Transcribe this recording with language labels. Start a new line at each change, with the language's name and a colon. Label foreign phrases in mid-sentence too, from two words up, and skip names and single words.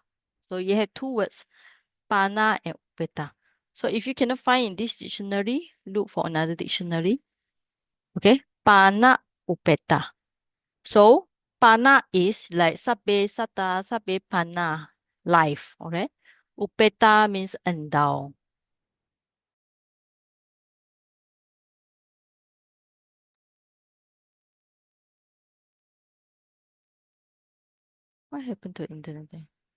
English: So you have two words, pana and upeta. So if you cannot find in this dictionary, look for another dictionary. Okay,
Pali: pana upeta.
English: So pana is like
Pali: sabe sata, sabe pana,
English: life. Okay, upeta means endow. What happened to internet there?